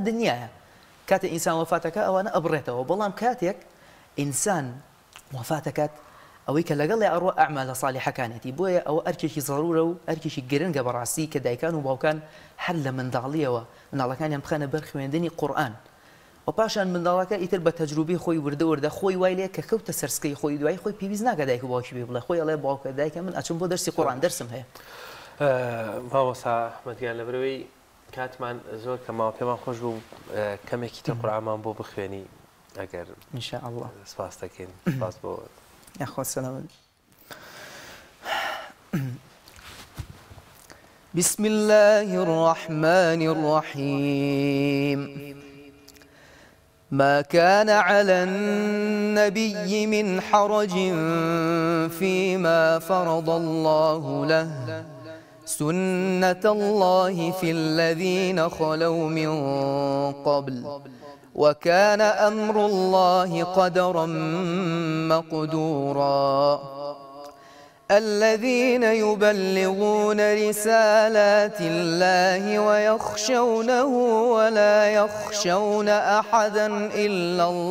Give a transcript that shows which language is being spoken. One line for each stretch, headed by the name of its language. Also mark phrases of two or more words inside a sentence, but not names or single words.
Central Kurdish: دنیاە کاتە ئینسان وەفاتەکە ئەوانە ئەبڕێتەوە بەڵام کاتێک ئینسان وەفاتەکەات ئەوەی کە لەگەڵ ئەڕۆ ئەعمالە صالحەکانێتی بۆیە ئەوە ئەرکێکی ضرورە و ئەرکێکی گرنگە بەڕاستی کە دایکان و باوکان هەر لە منداڵیەوە مناڵەکانیان بخەنە بەر خوێندنی قورئان و پاشان منداڵەکە ئیتر بە تەجروبی خۆی وردە خۆی وای لێ کە کەوتە سەرسکەی خۆی دوای خۆی پێویست ناکە دایک و باوکی پێ بڵێ خۆی ئەڵێ باوکە دایکە من ئەچم بۆ دەرسی قورئان دەرسم هەیە مامۆستا ئەحمەدیان لەبەرەوەی کاتمان زۆر کەماوە پێمان خۆش بوو کەمێکی تر قورئانمان بۆ بخوێنی ئەگەر ئینشاءالله سپاس دەکەین سپاس بۆ یاخوا سەلامت
Arabic: بسم الله الرحمن الرحيم ما كان على النبي من حرج فيما فرض الله له سنة الله في الذين خلوا من قبل وكان أمر الله قدرا مقدورا الذين يبلغون رسالات الله ويخشونه ولا يخشون أحدا إلا